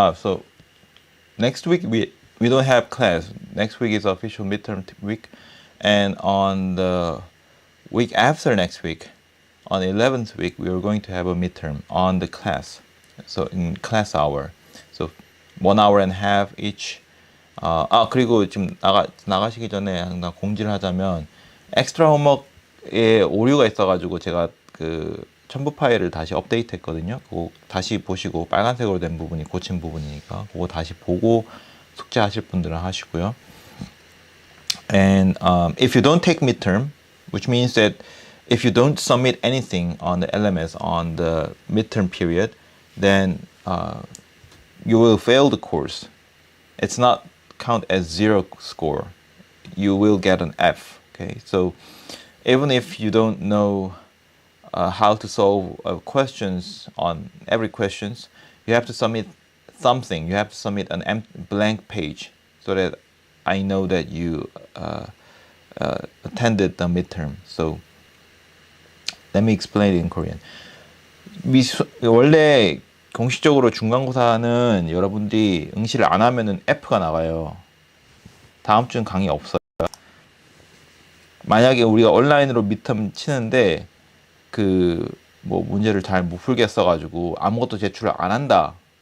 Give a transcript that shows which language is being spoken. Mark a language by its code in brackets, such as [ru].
[en] So next week we don't have class. Next week is official midterm week, and on the week after next week, on 11th week, we are going to have a midterm on the class. So in class hour, so 1 hour and a half each. [ko] 그리고 지금 나가시기 전에 항상 공지를 하자면 엑스트라 홈워크에 오류가 있어가지고 제가 그 첨부 파일을 다시 업데이트 했거든요. 그거 다시 보시고, 빨간색으로 된 부분이 고친 부분이니까 그거 다시 보고 숙제하실 분들은 하시고요. [en] And if you don't take midterm, which means that if you don't submit anything on the LMS on the midterm period, then you will fail the course. It's not count as 0 score. You will get an F. Okay, so even if you don't know how to solve questions on every questions, you have to submit something. You have to submit an blank page so that I know that you attended the midterm. So let me explain it in Korean. [ko] 원래 공식적으로 중간고사는 여러분들이 응시를 안 하면은 F가 나가요. 다음 주는 강의 없어요. 만약에 우리가 온라인으로 midterm 치는데 그 뭐 문제를 잘 못 풀겠어가지고 아무것도 제출을 안 한다.